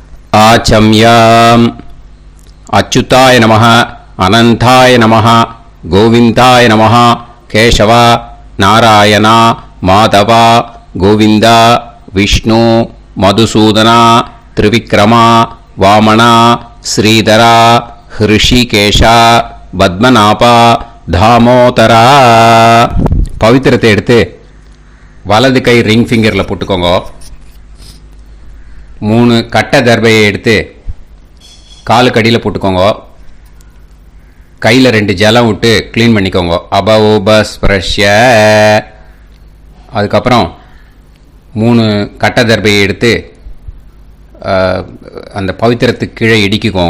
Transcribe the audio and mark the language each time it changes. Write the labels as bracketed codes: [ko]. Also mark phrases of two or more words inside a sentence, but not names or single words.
[sa] आचम्याम् अच्युताय नमः अनंताय नमः गोविंदाय नमः केशव नारायण माधव गोविंद विष्णु मधुसूदन त्रिविक्रम वामन श्रीधर ऋषिकेश पद्मनाभ दामोदर [ta] पवित्रத்தை எடுத்து வலது கை ரிங் ஃபிங்கரில் போட்டுக்கோங்க. 3 கட்டை தர்பையை எடுத்து காலுக்கு அடியில் போட்டுக்கோங்க. கையில் 2 ஜலம் விட்டு க்ளீன் பண்ணிக்கோங்க. அபோபஸ்பிரஷ்ய. அதுக்கப்புறம் 3 கட்டை தர்பையை எடுத்து அந்த பவித்திரத்துக்கு கீழே இடிக்கிக்கோங்க.